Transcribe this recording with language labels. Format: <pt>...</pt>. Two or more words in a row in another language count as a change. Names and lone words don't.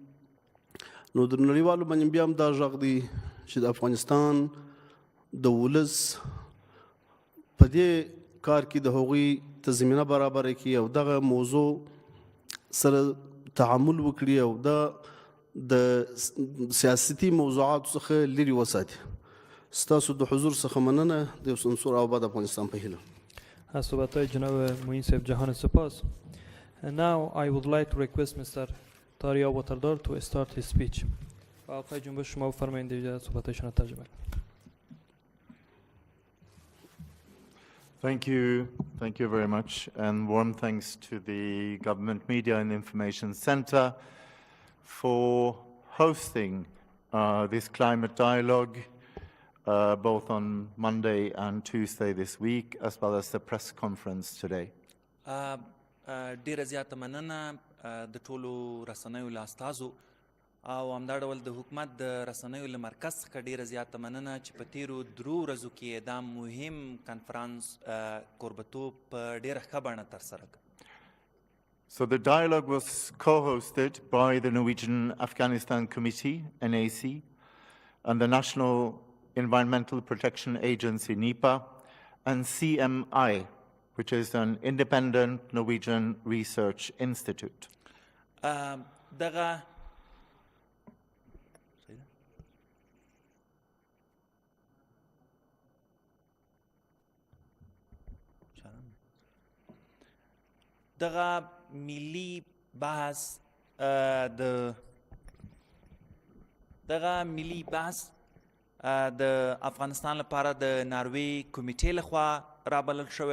<ps>نو د نړیوالو باندې بیا هم دا غږ دی چې د افغانستان د ولس په دې کار کې د هغوی ته زمینه برابره کړي او دغه موضوع سره تعامل وکړي او د سیاسي موضوعاتو څخه لرې وساتي ستاسو د حضور څخه مننه د یو سمسور او آباد افغانستان په هیله</ps> <fa>از صحبت‌های جناب معین صاحب جهان سپاس.</fa> <en>And now I would like to request Mr. Dari to start his speech.</en> <fa>آقای جنبش شما بفرمایید دیگه صحبت‌هایشون رو ترجمه کنید.</fa> <en>Thank you very much, and warm thanks to the Government Media and Information Center for hosting this climate dialogue both on Monday and Tuesday this week, as well as the press conference today.</en> <ps>ډیره زیاته مننه د ټولو رسنیو له استازو او همدا ډول د حکومت د رسنیو له مرکز څخه ډیره زیاته مننه چې په تیرو 3 ورځو کې دا مهم کنفرانس کوربتوب په ډیره ښه بڼه ترسره کړ.</ps> <en>So the dialogue was co-hosted by the Norwegian Afghanistan Committee, NAC, and the National Environmental Protection Agency, NEPA, and CMI, which is an independent Norwegian research institute.</en> <ps>دغه ملي بحث د افغانستان لپاره د ناروی کمیټې لخوا رابلل شوی</ps>